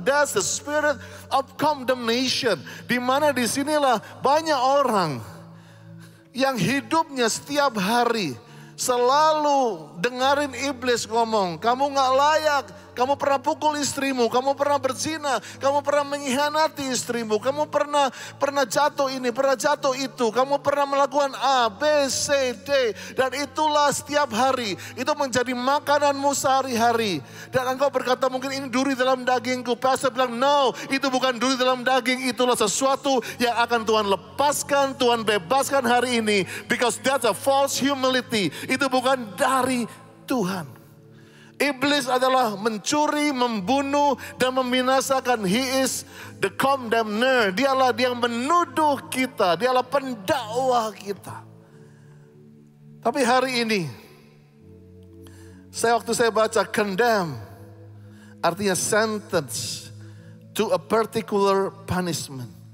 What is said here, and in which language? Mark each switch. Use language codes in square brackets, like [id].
[en] That's the spirit of condemnation. [id] Dimana disinilah banyak orang yang hidupnya setiap hari selalu dengerin iblis ngomong, kamu gak layak, kamu pernah pukul istrimu, kamu pernah berzina, kamu pernah mengkhianati istrimu, kamu pernah jatuh ini, pernah jatuh itu, kamu pernah melakukan A, B, C, D. Dan itulah setiap hari, itu menjadi makananmu sehari-hari. Dan engkau berkata mungkin ini duri dalam dagingku. Pastor bilang no, itu bukan duri dalam daging, itulah sesuatu yang akan Tuhan lepaskan, Tuhan bebaskan hari ini. [en] Because that's a false humility. [id] Itu bukan dari Tuhan. Iblis adalah mencuri, membunuh, dan membinasakan. [en] He is the condemner. [id] Dialah yang menuduh kita. Dialah pendakwa kita. Tapi hari ini, waktu saya baca condemn, artinya [en] sentence to a particular punishment.